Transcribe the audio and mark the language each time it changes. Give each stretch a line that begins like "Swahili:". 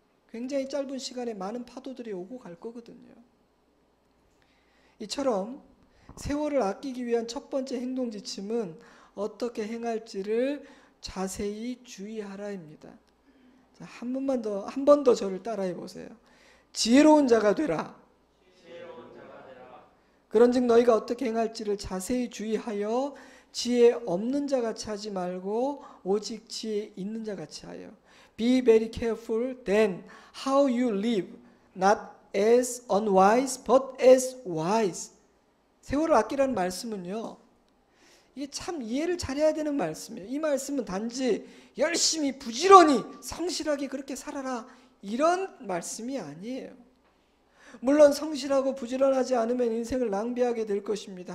Korean: 굉장히 짧은 시간에 많은 파도들이 오고 갈 거거든요. 이처럼 세월을 아끼기 위한 첫 번째 행동 지침은 어떻게 행할지를 자세히 주의하라입니다. 한 번 더 저를 따라해 보세요. 지혜로운 자가 되라. 그런즉 너희가 어떻게 행할지를 자세히 주의하여 지혜 없는 자 같이 하지 말고 오직 지혜 있는 자 같이 하여.
English: Be very careful then how you live, not as unwise but as wise.
Korean: 세월을 아끼라는 말씀은요, 이게 참 이해를 잘해야 되는 말씀이에요. 이 말씀은 단지 열심히 부지런히 성실하게 그렇게 살아라 이런 말씀이 아니에요. 물론 성실하고 부지런하지 않으면 인생을 낭비하게 될 것입니다.